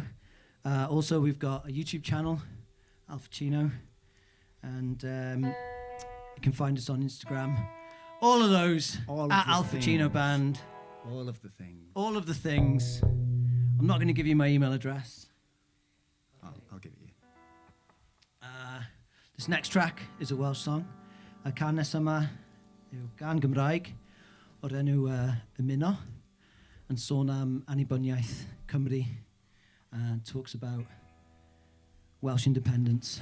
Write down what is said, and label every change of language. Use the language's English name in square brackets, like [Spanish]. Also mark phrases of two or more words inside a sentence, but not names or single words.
[English] Also, we've got a YouTube channel, Alpha Chino, and you can find us on Instagram. All of those at Alpha Chino Band. All of the things. All of the things. I'm not going to give you my email address. I'll give it you. This next track is a Welsh song. [Welsh] Y can nes yma yw gan Gymraeg o'r enw Ymuno yn sôn am annibyniaeth Cymru [English] and talks about Welsh independence.